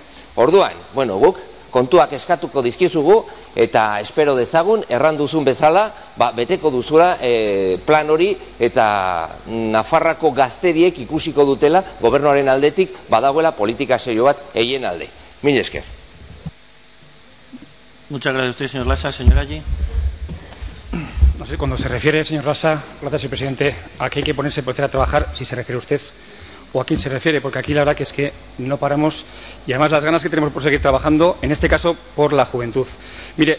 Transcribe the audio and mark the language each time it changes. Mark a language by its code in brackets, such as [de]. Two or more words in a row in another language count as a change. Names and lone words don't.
[eu] Orduan, guk kontuak eskatuko dizkizugu eta espero dezagun, erranduzun bezala, beteko duzula plan hori eta Nafarroako gazteriek ikusiko dutela gobernuaren aldetik badagoela politika serio bat egin alde. Mil esker. [es] Muchas gracias a usted, señor Lasa. Señor Allí. No sé, cuando se refiere, señor Lasa, gracias, señor presidente, a que hay que ponerse por a trabajar, si se refiere usted, o a quién se refiere, porque aquí la verdad que es que no paramos y además las ganas que tenemos por seguir trabajando, en este caso por la juventud.